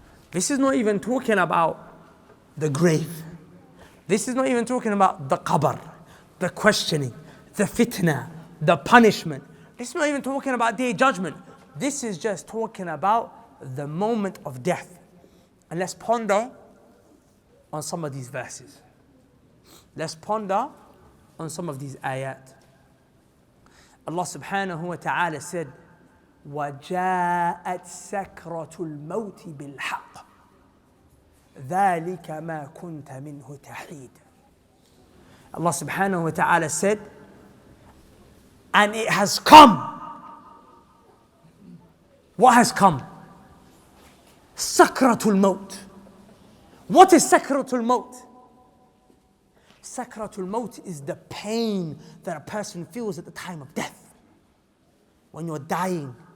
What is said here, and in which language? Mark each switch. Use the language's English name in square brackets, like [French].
[English] This is not even talking about the grave. This is not even talking about the qabr, the questioning, the fitna, the punishment. This is not even talking about day judgment. This is just talking about the moment of death. And let's ponder on some of these verses. Let's ponder on some of these ayat. [Arabic] Allah subhanahu wa ta'ala said, وَجَاءَتْ سَكْرَةُ الْمَوْتِ بِالْحَقِّ ذَلِكَ مَا كُنْتَ مِنْهُ تَحِيدٌ. [English] Allah subhanahu wa ta'ala said, and it has come. What has come? Sakratul Maut. What is Sakratul Maut? Sakratul Maut is the pain that a person feels at the time of death. When you're dying.